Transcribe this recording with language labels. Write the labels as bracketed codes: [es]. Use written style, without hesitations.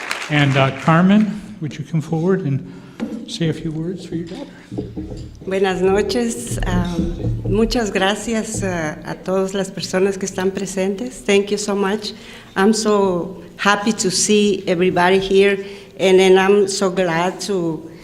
[en] And Carmen, would you come forward and say a few words for your daughter? [es] Buenas noches. Muchas gracias a todas las personas que están presentes. [en] Thank you so much. I'm so happy to see everybody here, and then I'm so glad to